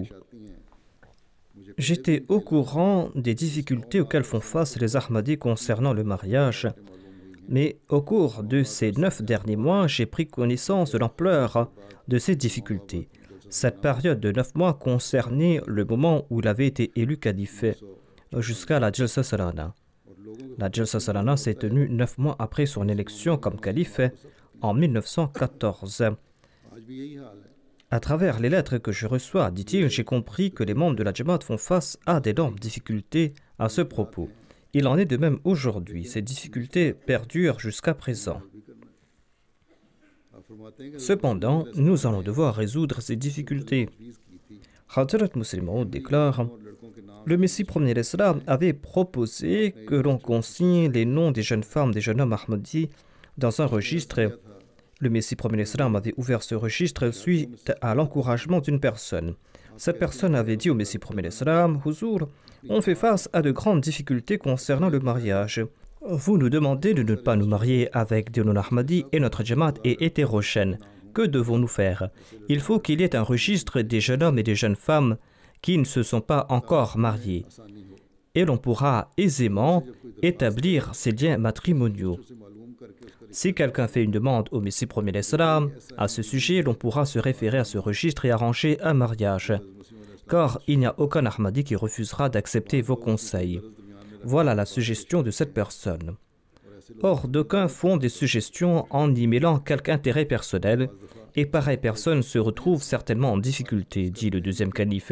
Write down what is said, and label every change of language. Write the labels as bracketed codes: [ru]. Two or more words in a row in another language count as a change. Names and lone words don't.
[fr] J'étais au courant des difficultés auxquelles font face les Ahmadis concernant le mariage, mais au cours de ces 9 derniers mois, j'ai pris connaissance de l'ampleur de ces difficultés. Cette période de 9 mois concernait le moment où il avait été élu calife, jusqu'à la Jalsa Salana. La Jalsa Salana s'est tenue 9 mois après son élection comme calife en 1914. [ur] آج بھی یہی حال ہے [fr] À travers les lettres que je reçois, dit-il, j'ai compris que les membres de la Jamaat font face à d'énormes difficultés à ce propos. Il en est de même aujourd'hui. Ces difficultés perdurent jusqu'à présent. [ur] بھی کرنا ہے آپ فرماتے ہیں کہ [fr] Cependant, nous allons devoir résoudre ces difficultés. [ur] تجویز کی تھی [fr] Hazrat Muslim Maud déclare: [ur] اور لڑکوں کے نام [fr] le Messie premier l'Islam avait proposé que l'on consigne les noms des jeunes femmes, des jeunes hommes Ahmadis dans un registre. Le Messie premier l'Islam avait ouvert ce registre suite à l'encouragement d'une personne. Cette personne avait dit au Messie premier l'Islam: Huzur, on fait face à de grandes difficultés concernant le mariage. Vous nous demandez de ne pas nous marier avec des non-Ahmadis et notre Jamaat est hétérogène. Que devons-nous faire? Il faut qu'il y ait un registre des jeunes hommes et des jeunes femmes qui ne se sont pas encore mariés. [ur] آسانی ہو [fr] Et l'on pourra aisément établir ces liens matrimoniaux. [ur] اسے معلوم کرکے اس کا [fr] Si quelqu'un fait une demande au Messie premier l'Islam à ce sujet, l'on pourra se référer à ce registre et arranger un mariage. Car il n'y a aucun Ahmadi qui refusera d'accepter vos conseils. Voilà la suggestion de cette personne. Or, d'aucuns font des suggestions en y mêlant quelque intérêt personnel, et pareille personne se retrouve certainement en difficulté, dit le deuxième calife.